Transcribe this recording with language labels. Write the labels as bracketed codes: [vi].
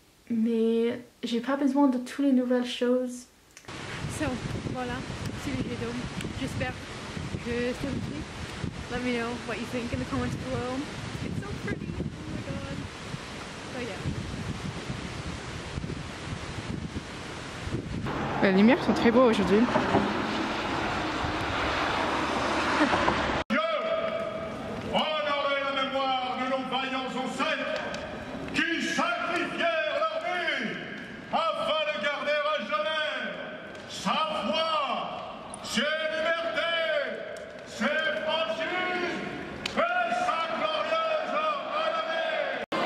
[fr] Mais j'ai pas besoin de toutes les nouvelles choses. So, voilà, c'est le vidéo. J'espère que ça vous plaît. [en] Let me know what you think in the comments below. It's so pretty, oh my god. So yeah. [fr] Les lumières sont très beaux aujourd'hui. Honorez la mémoire de nos vaillants ancêtres qui sacrifièrent leur vie afin de garder à jamais sa foi, ses libertés, ses franchises et sa glorieuse renommée.